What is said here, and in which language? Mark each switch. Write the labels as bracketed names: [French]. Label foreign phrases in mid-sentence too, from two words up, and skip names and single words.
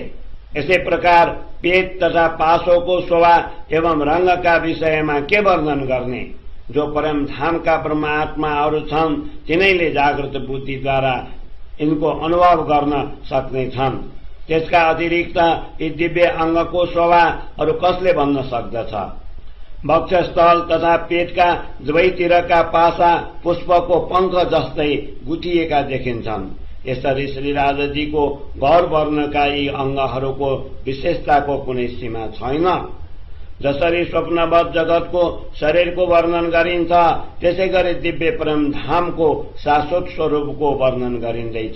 [Nepali] यसै प्रकार पेट तथा पासोको शोभा एवं रंगका विषयमा के वर्णन गर्ने? जो परमधामका परमात्माहरू छन् तिनैले जागृत बुद्धिद्वारा यिनको अनुभव गर्न सक्नेछन्। त्यसका अतिरिक्त यी दिव्य अंगको शोभा अरू कसले भन्न सक्दछ? वक्षस्थल तथा पेटका दुवैतिरका पासा पुष्पको पंख जस्तै गुटिएका देखिन्छन्। यसरी श्री राजाजीको गौर वर्णका यी अङ्गहरूको विशेषताको कुनै सीमा छैन। जसरी स्वप्नवत् जगतको शरीरको वर्णन गरिन्छ त्यसै गरी दिव्य परम धामको शाश्वत स्वरूपको वर्णन गरिँदैछ।